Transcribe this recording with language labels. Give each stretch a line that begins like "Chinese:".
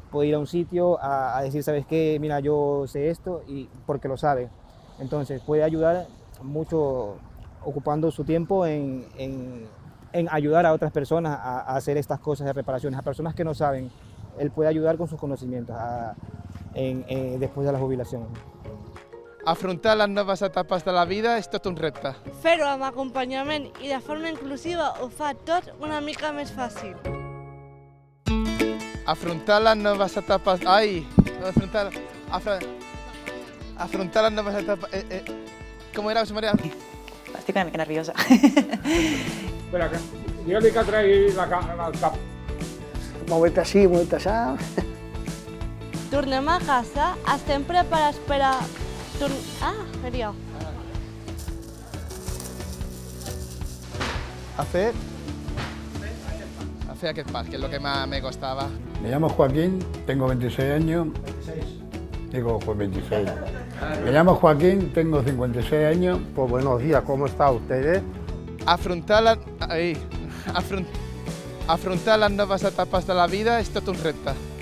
Spanish: Puede ir a un sitio a decir, ¿sabes qué? Mira, yo sé esto, y porque lo sabe. Entonces puede ayudar mucho ocupando su tiempo en ayudar a otras personas a hacer estas cosas de reparaciones, a personas que no saben. Él puede ayudar con sus conocimientos después de la jubilación.
Catalan: Afrontar les noves etapes de la vida és tot un repte. Fer-ho amb acompanyament i de forma inclusiva ho fa tot una mica més fàcil. Afrontar les noves etapes... Afrontar les noves etapes... Com era, José María? Estic una mica nerviosa. Espera, que digue-li que tregui el cap. Movete així, movete així. Tornem a casa, estem preparats per a... María. A fer aquest pas,
Spanish: que es lo que más me costaba. Me llamo Joaquín, tengo 26 años. Digo, pues 26. Me llamo Joaquín, tengo 56 años. Pues buenos días, ¿cómo está ustedes?
Catalan: Afrontar les noves etapes de la vida és tot un repte.